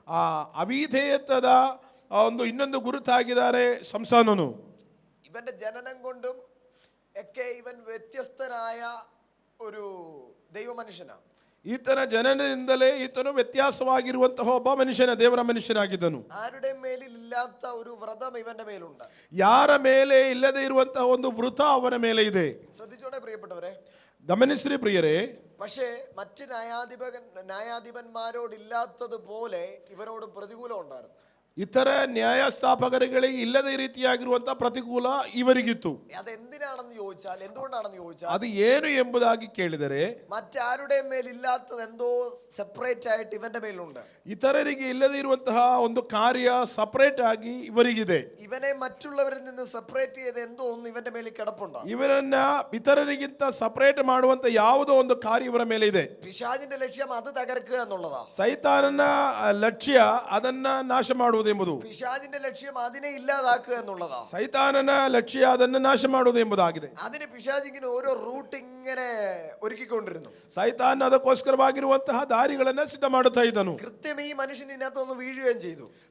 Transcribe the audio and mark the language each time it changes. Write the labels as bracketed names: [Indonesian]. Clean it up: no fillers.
[Kannada] ಆ ಅವಿಧೇಯತ್ವದ ಒಂದು ಇನ್ನೊಂದು ಗುರುತಾಗಿದ್ದಾರೆ ಸಂಸಾನನು. [Malayalam] ഇവന്റെ ജനനം കൊണ്ടും ഒക്കെ ഇവൻ വ്യത്യസ്തനായ ഒരു ദൈവ മനുഷ്യനാണ്. [Kannada] ಈತನ ಜನನದಿಂದಲೇ ಈತನು ವ್ಯತ್ಯಾಸವಾಗಿರುವಂತಹ ಒಬ್ಬ ಮನುಷ್ಯನ ದೇವರ ಮನುಷ್ಯನಾಗಿದ್ದನು. [Malayalam] ആരുടെ മേലിൽ ഇല്ലാത്ത ഒരു വ്രതം ഇവന്റെ മേലുണ്ട്. [Kannada] ಯಾರ ಮೇಲೆ ಇಲ್ಲದೆ ಇರುವಂತಹ ಒಂದು ವೃತ ಅವನ ಮೇಲೆ ಇದೆ. [Malayalam] ശ്രദ്ധിച്ചോടെ പ്രിയപ്പെട്ടവരെ, [Kannada] ಗಮನಿಸ್ರಿ ಪ್ರಿಯರೇ. [Malayalam] പക്ഷേ മറ്റ് ന്യായാധിപന്മാരോടില്ലാത്തതുപോലെ ഇവരോട് പ്രതികൂലം ഉണ്ടായിരുന്നു. [Kannada] ಇತರ ನ್ಯಾಯಸ್ಥಾಪಕರಿಗೆ ಇಲ್ಲದ ರೀತಿಯಾಗಿರುವಂತಹ ಪ್ರತಿಕೂಲ ಇವರಿಗಿತ್ತು. [Malayalam] അതെന്തിനാണെന്ന് ചോദിച്ചാൽ, എന്തുകൊണ്ടാണെന്ന് ചോദിച്ചാൽ, [Kannada] ಅದು ಏನು ಎಂಬುದಾಗಿ ಕೇಳಿದರೆ [Malayalam] മറ്റാരുടെയും മേലില്ലാത്തത് എന്തോ സെപ്പറേറ്റ് ആയിട്ട് ഇവന്റെ മേലുണ്ട്. [Kannada] ಇತರರಿಗೆ ಇಲ್ಲದೆ ಇರುವಂತಹ ಒಂದು ಕಾರ್ಯ ಸಪರೇಟ್ ಆಗಿ ಇವರಿಗಿದೆ. [Malayalam] ഇവനെ മറ്റുള്ളവരിൽ നിന്ന് സെപ്പറേറ്റ് ചെയ്ത് എന്തോ ഒന്ന് ഇവന്റെ മേലിൽ കിടപ്പുണ്ട്. [Kannada] ಇವರನ್ನ ಇತರರಿಗಿಂತ ಸಪರೇಟ್ ಮಾಡುವಂತ ಯಾವುದೋ ಒಂದು ಕಾರ್ಯ ಇವರ ಮೇಲೆ ಇದೆ. [Malayalam] പിശാചിന്റെ ലക്ഷ്യം അത് തകർക്കുക എന്നുള്ളതാ. [Kannada] ಸೈತಾನನ ಲಕ್ಷ್ಯ ಅದನ್ನ ನಾಶ ಮಾಡುವುದೆಂಬುದು. [Malayalam] പിശാചിന്റെ ലക്ഷ്യം അതിനെ ഇല്ലാതാക്കുക എന്നുള്ളതാ. [Kannada] ಸೈತಾನನ ಲಕ್ಷ್ಯ ಅದನ್ನು ನಾಶ ಮಾಡುವುದು ಎಂಬುದಾಗಿದೆ. [Malayalam] അതിന് പിശാചിങ്ങനെ ഓരോ റൂട്ട് ഇങ്ങനെ ഒരുക്കിക്കൊണ്ടിരുന്നു. [Kannada] ಸೈತಾನ ಅದಕ್ಕೋಸ್ಕರವಾಗಿರುವಂತಹ ದಾರಿಗಳನ್ನ ಸಿದ್ಧ ಮಾಡುತ್ತಾ ಇದ್ದನು. [Malayalam] കൃത്യം ഈ മനുഷ്യൻ ഇതിനകത്തൊന്ന് വീഴുകയും ചെയ്തു.